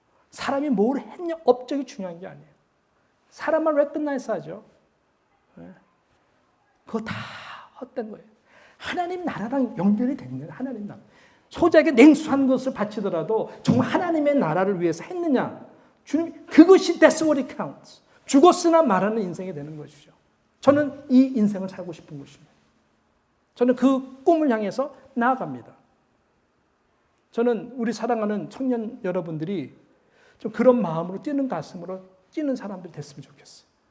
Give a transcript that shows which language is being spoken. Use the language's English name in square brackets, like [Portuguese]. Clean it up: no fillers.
[Korean] 사람이 뭘 했냐, 업적이 중요한 게 아니에요. 사람만 왜 끝나 있어 하죠? 그거 다 헛된 거예요. 하나님 나라랑 연결이 되는 거예요. 하나님 나라. 소작에 냉수한 것을 바치더라도 정말 하나님의 나라를 위해서 했느냐? 주님, 그것이 [English] that's what it counts. [Korean] 죽었으나 말하는 인생이 되는 것이죠. 저는 이 인생을 살고 싶은 것입니다. 저는 그 꿈을 향해서 나아갑니다. 저는 우리 사랑하는 청년 여러분들이 좀 그런 마음으로 뛰는 가슴으로 뛰는 사람들이 됐으면 좋겠어요.